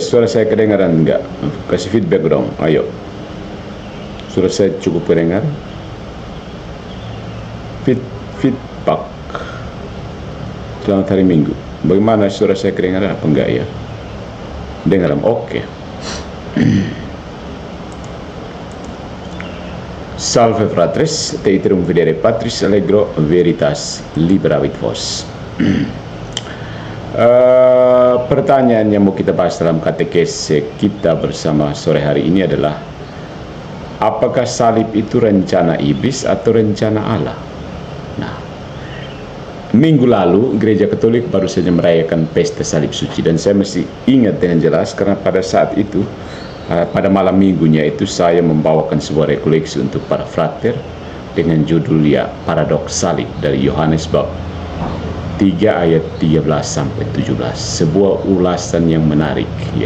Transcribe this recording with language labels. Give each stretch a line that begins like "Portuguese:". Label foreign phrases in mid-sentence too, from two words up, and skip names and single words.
Indonesian: Suara saya kedengaran enggak? Kasih feedback dong, ayo. Suara saya cukup kedengar? Feedback. Selamat hari Minggu. Bagaimana suara saya kedengaran apa enggak ya? Dengaran, oke.
Latin: Salve fratres, te iterum videre patris allegro veritas liberavit vos.
Indonesian: Pertanyaan yang mau kita bahas dalam katekese kita bersama sore hari ini adalah, apakah salib itu rencana iblis atau rencana Allah? Nah, minggu lalu Gereja Katolik baru saja merayakan pesta salib suci, dan saya masih ingat dengan jelas karena pada saat itu, pada malam minggunya itu, saya membawakan sebuah rekoleksi untuk para frater dengan judul ya Paradoks Salib dari Yohanes bab 3 ayat 13 sampai 17, sebuah ulasan yang menarik ya.